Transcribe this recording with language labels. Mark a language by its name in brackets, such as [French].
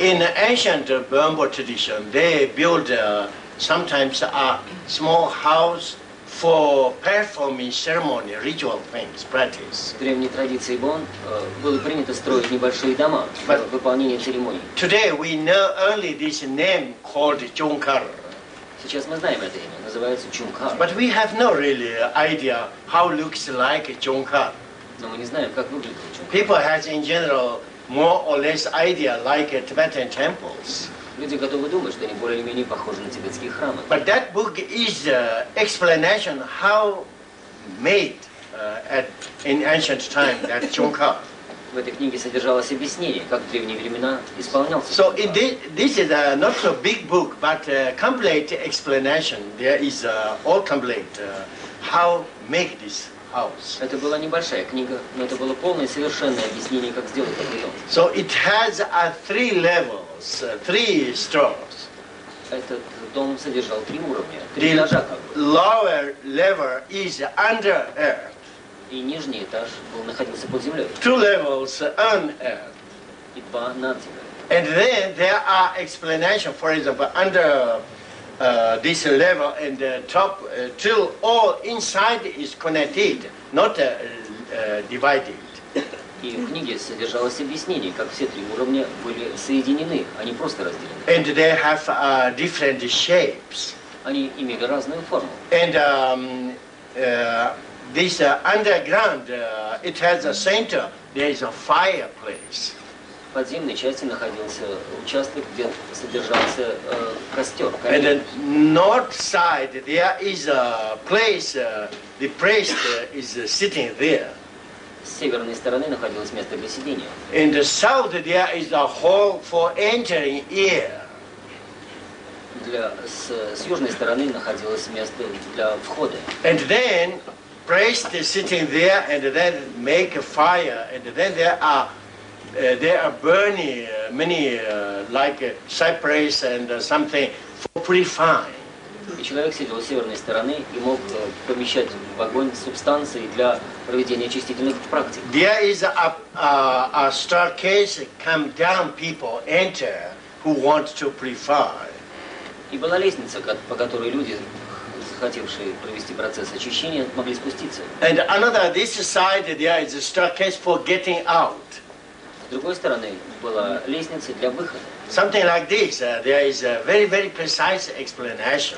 [English] In ancient Bambu tradition, they build sometimes a small house for performing ceremony, ritual things, practice. [Russian] В древней традиции Бон было принято строить небольшие дома для выполнения церемоний. [English] Today we know only this name called Chungkar. [Russian] Сейчас мы знаем это имя, называется Чункар. [English] But we have no really idea how looks like Chungkar. [Russian] Но мы не знаем, как выглядит Чункар. [English] People has in general more or less idea like Tibetan temples. [Russian] Люди готовы думать, что они более или менее похожи на тибетские храмы. [English] But that book is explanation how made in ancient time that Chogьял. [Russian] В этой книге содержалось объяснение, как в древние времена исполнялся. [English] So this is not so big book, but complete explanation. There is all complete how make this house. [Russian] Это была небольшая книга, но это было полное и совершенное объяснение, как сделать этот дом. [English] So it has 3 levels, 3 stores. [Russian] Этот дом содержал 3 уровня, 3 [English] The [Russian] этажа как бы. [English] lower level is under earth. [Russian] И нижний этаж находился под землей. [English] 2 levels on earth. [Russian] И 2 над землей. [English] And then there are explanation, for example, under this level and top till all inside is connected, not divided. [Russian] И в книге содержалось объяснение, как все 3 уровня были соединены, а не просто разделены. [English] And they have different shapes. [Russian] Они имели разную форму. [English] And this underground, it has a center. There is a fireplace. [Russian] В подземной части находился участок, где содержался костер. [English] And the north side, there is a place. The priest is sitting there. [Russian] С северной стороны находилось место для сидения. [English] In the south, there is a hall for entering air. [Russian] С южной стороны находилось место для входа. [English] And then priest is sitting there, and then make a fire, and then there are burning many like cypress and something for purifying. [Russian] И человек сидел с северной стороны и мог помещать в огонь субстанции для проведения очистительных практик. [English] There is a staircase, come down, people enter who want to purify. [Russian] И была лестница, по которой люди, захотевшие провести процесс очищения, могли спуститься. [English] And another, this side, there is a staircase for getting out. [Russian] С другой стороны была лестница для выхода. [English] Something like this. There is a very, very precise explanation.